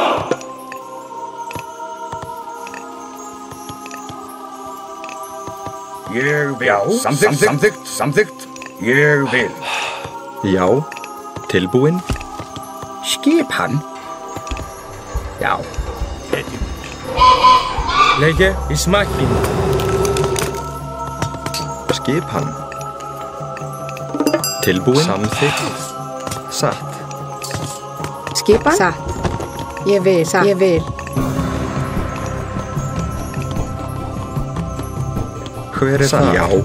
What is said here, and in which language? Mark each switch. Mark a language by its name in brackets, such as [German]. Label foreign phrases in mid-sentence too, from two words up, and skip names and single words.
[Icelandic] Ég vil. Já, samþykkt. Ég vil. Já. Tilbúin. Skipan. Já. [Greek] Λέγε εις μάχην. [Icelandic] Skipan. Tilbúin. Samþykkt. Satt. Skipan. Satt. Ég vil. Satt. Ég vil. Hver þar? Já.